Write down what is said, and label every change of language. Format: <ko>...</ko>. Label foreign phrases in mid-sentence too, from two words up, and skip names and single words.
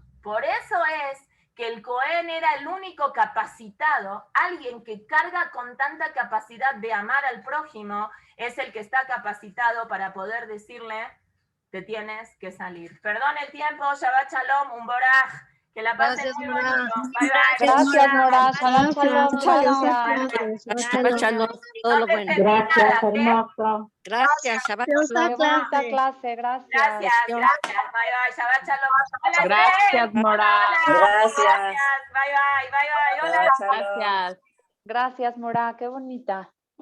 <es>Por eso es que el Cohen era el único capacitado, alguien que carga con tanta capacidad de amar al prójimo, es el que está capacitado para poder decirle, te tienes que salir. Perdón el tiempo,</es> <he>שבת שלום,</he> <es>un boraj, que la pasen Gracias, muy Mora. bonito.</es> <en>Bye, bye.</en> <es>Gracias, Mora.</es> <he>שלום, שלום,</he> <es>Shalom. gracias.</es> <he>שבת שלום.</he> <es>Todo No lo te bueno. entendí nada, ¿qué? Gracias. Shabbat Dios Shalom. Qué bonita clase, gracias. Gracias, gracias.</es> <en>Bye, bye.</en> <he>שבת שלום.</he> <es>Hola, Gracias, Esther. Mora. Hola. Gracias.</es> <en>Bye, bye. Bye, bye. Hola.</en> <es>Gracias. Gracias, Mora, qué bonita.</es>